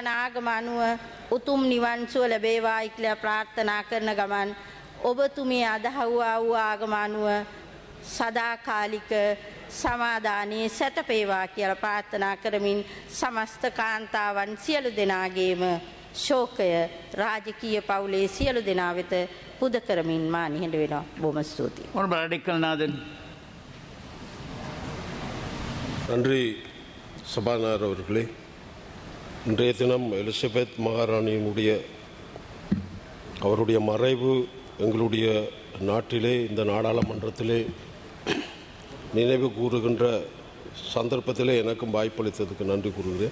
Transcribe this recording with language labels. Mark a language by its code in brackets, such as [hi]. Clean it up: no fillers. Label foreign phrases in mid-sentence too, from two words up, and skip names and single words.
[si] ආගම අනුව උතුම් නිවන් සුව ලැබේවායි කියලා ප්‍රාර්ථනා කරන ගමන් ඔබතුමිය අදහුවා වූ ආගම අනුව සදාකාලික සමාදානයේ සැතපේවා කියලා ප්‍රාර්ථනා කරමින් සමස්ත කාන්තාවන් සියලු දෙනාගේම ශෝකය රාජකීය පවුලේ සියලු දෙනා වෙත පුද කරමින් මා නිහඬ වෙනවා. බොහොම ස්තුතියි. බරඩිකල්නාதன். [ta] நன்றி சபாநாயகர் அவர்களே. இன்றைய தினம் எலிசபெத் மகாராணியினுடைய அவருடைய மறைவு எங்களுடைய நாட்டிலே, இந்த நாடாளுமன்றத்திலே நினைவு கூறுகின்ற சந்தர்ப்பத்திலே எனக்கும் வாய்ப்பளித்ததுக்கு நன்றி கூறுகிறேன்.